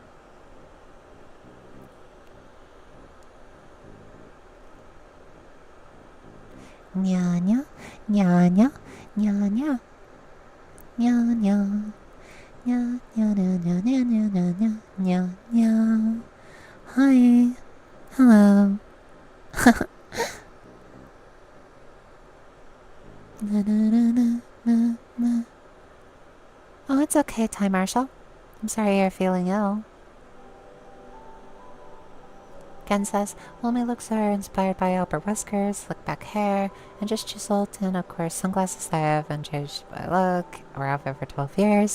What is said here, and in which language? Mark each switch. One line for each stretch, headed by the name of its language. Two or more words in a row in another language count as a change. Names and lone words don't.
English: Nya nya, nya nya, nya nya, nya nya, nya nya nya nya nya nya nya nya nya. Hi, hello. Na, na, na, na, na, na. Oh, it's okay, Time Marshal. I'm sorry you're feeling ill. Ken says, well, my looks are inspired by Albert Wesker's slick back hair, and just chiseled, and of course sunglasses I haven't changed my look, or have over 12 years.